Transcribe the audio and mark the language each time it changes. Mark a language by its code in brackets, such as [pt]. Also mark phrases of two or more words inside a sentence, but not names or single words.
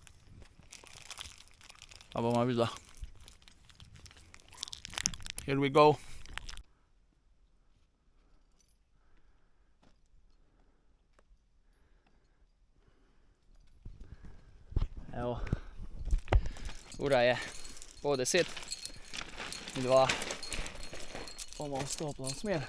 [sl] Pa bomo videla. [en] Here we go. [sl] Evo, ura je 9:30. Midva bomo vstopila v smer.